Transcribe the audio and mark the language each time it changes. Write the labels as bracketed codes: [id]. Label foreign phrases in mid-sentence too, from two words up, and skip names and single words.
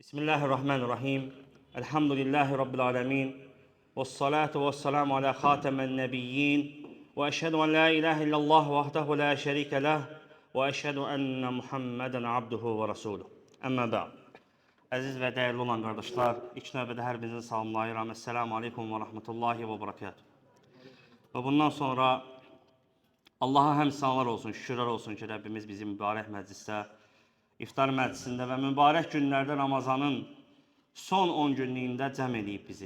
[ar] بسم الله الرحمن الرحيم. الحمد لله رب العالمين. والصلاة والسلام على خاتم النبيين. وأشهد أن لا إله إلا الله وحده لا شريك له. وأشهد أن محمدا عبده ورسوله. أما بعد. [az] Əziz və dəyərli olan qardaşlar, ilk növbədə hər birinizi salamlayıram. [ar] السلام عليكم ورحمة الله وبركاته. [az] Və bundan sonra Allaha həmd sənalar olsun, şükürlər olsun ki, Rəbbimiz bizi mübarək məclisdə, iftar məclisində və mübarək günlərdə Ramazanın son 10 günlüyündə cəm edib bizi.